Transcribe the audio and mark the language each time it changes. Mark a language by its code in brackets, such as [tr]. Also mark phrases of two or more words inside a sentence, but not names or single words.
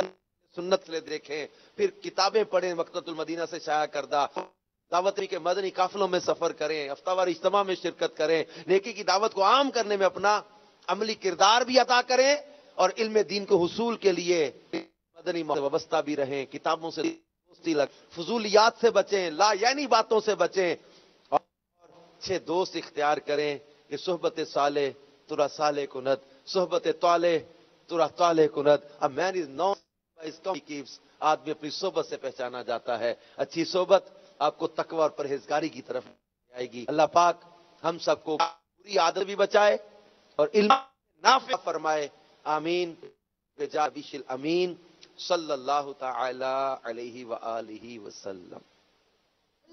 [ur] سنت سے دیکھیں، پھر کتابیں پڑھیں مکتبۃ المدینہ سے شائع کردہ، دعوت کے مدنی قافلوں میں سفر کریں، ہفتہ وار اجتماع میں شرکت کریں، نیکی کی دعوت کو عام کرنے میں اپنا عملی کردار بھی عطا کریں، اور علم دین کو حصول کے لیے مدنی سے وابستہ بھی رہیں، کتابوں سے دوستی فضولیات سے بچیں، لا یعنی باتوں سے بچیں، اور اچھے دوست اختیار کریں کہ [fa] صحبت صالح ترا صالح کند، صحبت طالح ترا طالح کند۔ [en] A man is known by his company he keeps۔ [ur] آدمی اپنی صحبت سے پہچانا جاتا ہے۔ اچھی صحبت آپ کو تقوی اور پرہیزگاری کی طرف آئے گی۔ اللہ پاک ہم سب کو بری عادت بھی بچائے اور علم نافع فرمائے، [ar] آمین بجاہ بیش الامین صلی اللہ تعالی علیہ وآلہ وسلم۔